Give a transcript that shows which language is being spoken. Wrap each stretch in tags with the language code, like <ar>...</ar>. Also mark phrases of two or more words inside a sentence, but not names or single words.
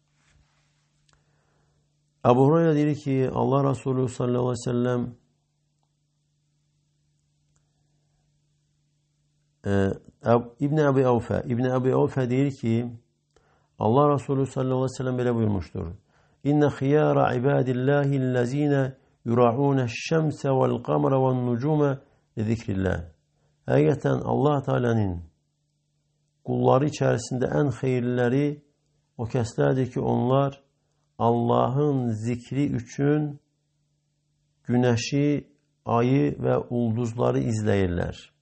<tr>Ebu Hureyre diyor ki Allah Resulü</tr> <ar>صلى الله عليه وسلم</ar> <tr>İbn Ebi Avfe</tr> <az>deyir ki,</az> <tr>Allah Resulü</tr> <ar>صلى الله عليه وسلم</ar> <tr>belə buyurmuştur.</tr> <ar>إن خيار عباد الله الذين يراعون الشمس والقمر والنجوم لذكر الله.</ar> <az>Həqiqətən Allah Teala'nın qulları içərisində ən xeyirliləri o kəslərdir ki, onlar Allahın zikri üçün günəşi, ayı və ulduzları izləyirlər.</az>